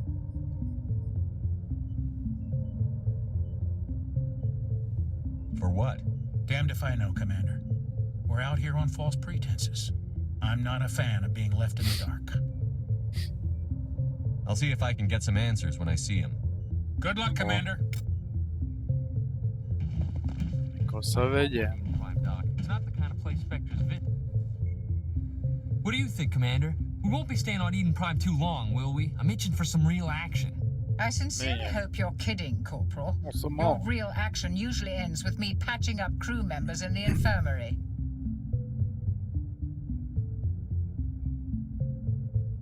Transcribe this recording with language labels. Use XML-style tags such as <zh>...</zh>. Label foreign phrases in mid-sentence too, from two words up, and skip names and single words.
<en>For what? Damned if I know, Commander. We're out here on false pretenses. I'm not a fan of being left in the dark. I'll see if I can get some answers when I see him. Good luck, Commander.</en> <ro>O să vedem.</ro> <en>It's not the kind of place Spectres visit. What do you think, Commander? We won't be staying on Eden Prime too long, will we? I'm itching for some real action. I sincerely hope you're kidding, Corporal. Your real action usually ends with me patching up crew members in the infirmary.</en>